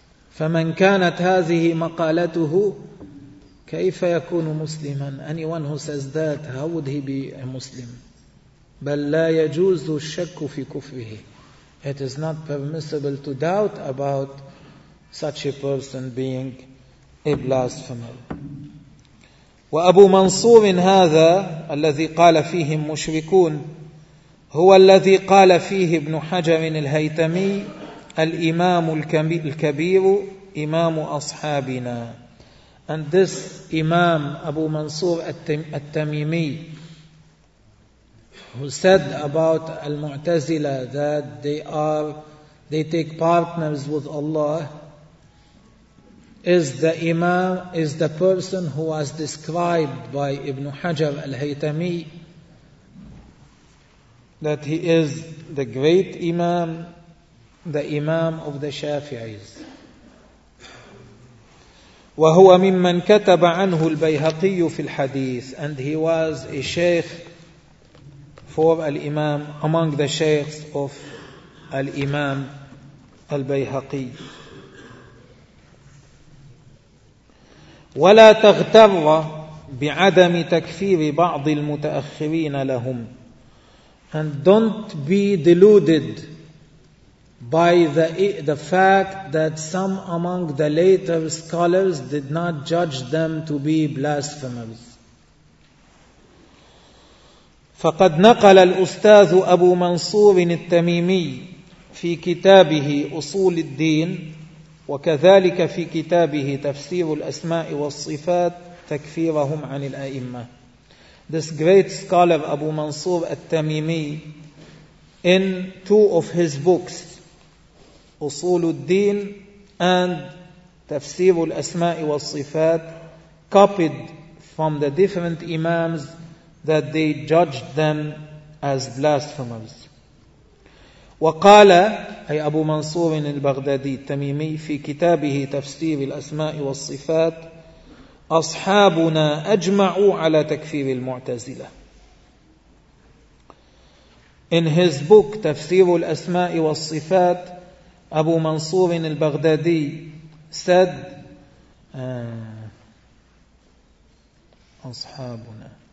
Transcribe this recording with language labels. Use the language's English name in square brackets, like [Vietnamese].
[Arabic] فمن كانت هذه مقالته كيف يكون مسلما. [English] Anyone who says that, how would he be a Muslim? [Arabic] بل لا يجوز الشك في كفره. [English] It is not permissible to doubt about such a person being a blasphemer. [Arabic] وأبو منصور هذا الذي قال فيه المشركون هو الذي قال فيه ابن حجر الهيتمي الإمام الكبير إمام أصحابنا. [English] And this Imam Abu Mansur At-Tamimi, who said about Al-Mu'tazila that they take partners with Allah, is the Imam, is the person who was described by Ibn Hajar Al-Haytami, that he is the great Imam, the Imam of the Shafi'is. [Arabic] وهو ممن كتب عنه البيهقي في الحديث. [English] And he was a sheikh for al-imam, among the sheikhs of al-imam al-bayhaqi. [Arabic] ولا تغتر بعدم تكفير بعض المتأخرين لهم. [English] And don't be deluded by the fact that some among the later scholars did not judge them to be blasphemers. [Arabic] فقد نقل الأستاذ أبو منصور التميمي في كتابه أصول الدين وكذلك في كتابه تفسير الأسماء والصفات تكفيرهم عن الأئمة. [English] This great scholar Abu Mansur التميمي, in two of his books, أصول الدين and تفسير الأسماء والصفات, copied from the different imams that they judged them as blasphemers. [Arabic] وقال أي أبو منصور البغدادي التميمي في كتابه تفسير الأسماء والصفات أصحابنا أجمعوا على تكفير المعتزلة. [English] In his book تفسير الأسماء والصفات, Abu Mansur al-Baghdadi said, "Ashabuna."